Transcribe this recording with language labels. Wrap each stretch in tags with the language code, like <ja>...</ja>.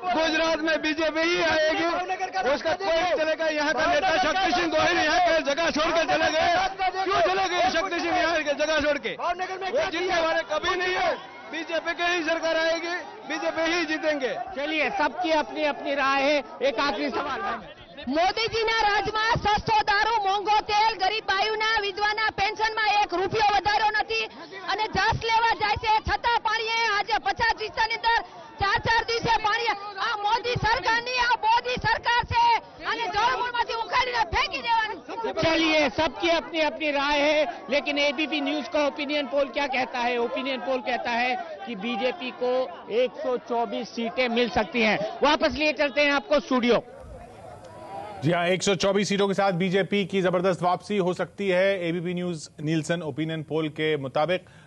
<hi>गुजरात में बीजेपी ही आएगी, उसका कोई नहीं चलेगा। यहाँ का नेता शक्ति सिंह गोहिल यहाँ के जगह छोड़ के चले गए। क्यों चले गए शक्ति सिंह यहाँ के जगह छोड़ के? वो जीतने वाले कभी नहीं है। बीजेपी की ही सरकार आएगी, बीजेपी ही जीतेंगे। चलिए, सबकी अपनी अपनी राय है। एक आखिरी सवाल,</hi> <gu>મોદીજીના રાજમાં સસ્તો દારૂ, મોંઘો તેલ, ગરીબ બાયુના વિધવાના પેન્શનમાં 1 રૂપિયો વધારો નથી અને જસ લેવા જાય છે છતાં પાણીએ આજે 50 વિસ્તારની અંદર 4 દિવસે પાણી આ મોદી સરકારની આ મોદી સરકાર છે અને જળમૂળમાંથી ઉખાડીને ફેંકી દેવાની।</gu> <hi>चलिए, सबकी अपनी अपनी राय है, लेकिन एबीपी न्यूज का ओपिनियन पोल क्या कहता है? ओपिनियन पोल कहता है कि बीजेपी को 124 सीटें मिल सकती हैं। वापस लिए चलते हैं आपको स्टूडियो। जी हाँ, 124 सीटों के साथ बीजेपी की जबरदस्त वापसी हो सकती है ABP news Nielsen opinion poll के मुताबिक।</hi>